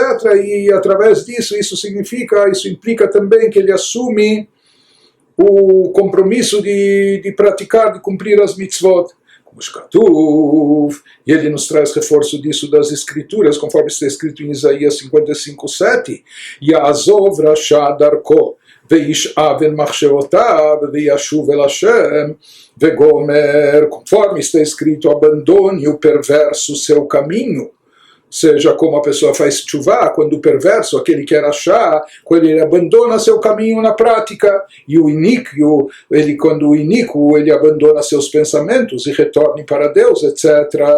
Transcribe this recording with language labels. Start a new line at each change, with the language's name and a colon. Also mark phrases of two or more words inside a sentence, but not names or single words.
Portuguese: E através disso, isso implica também que ele assume o compromisso de praticar, de cumprir as mitzvot, como Shkatuv, e ele nos traz reforço disso das escrituras, conforme está escrito em Isaías 55:7,
Hebrew: יעזב רשע דרכו ואיש און מחשבתיו וישב אל השם וגומר,
Portuguese: conforme está escrito, abandone o perverso seu caminho. Seja como a pessoa faz tshuva, quando o perverso, aquele que era achar, quando ele abandona seu caminho na prática, e o iníquo, quando o iníquo ele abandona seus pensamentos e retorne para Deus, etc.